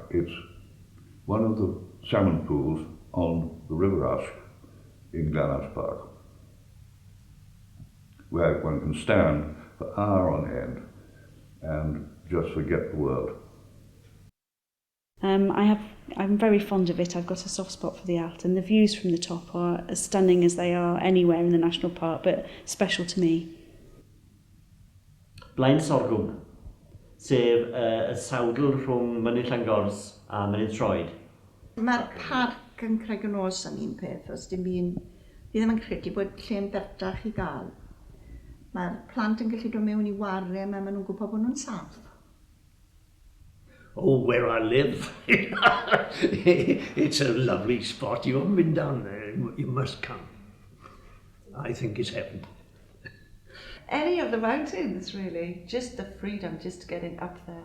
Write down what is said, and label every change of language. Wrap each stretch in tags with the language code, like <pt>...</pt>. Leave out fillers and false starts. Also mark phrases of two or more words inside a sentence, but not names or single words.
<en>It's one of the salmon pools on the River Usk in Glenhouse Park, where one can stand for hour on end and just forget the world. I'm very fond of it. I've got a soft spot for the Alt, and the views from the top are as stunning as they are anywhere in the national park, but special to me.</en> <cy>Blaen Sorghwm, sef y sawdl rhwng Mynydd Llangors a Mynydd Troed. Mae'r parc yn Craig y Nos yn un peth, os dim un, fi ddim yn credu bod lle'n bertach i gael. Mae'r plant yn gallu dod mewn I warau, a maen nhw'n gwybod bod nhw'n saff.</cy> <en>Oh, where I live. It's a lovely spot. You haven't been down there. You must come. I think it's heaven. Any of the mountains, really. Just the freedom, just getting up there.</en>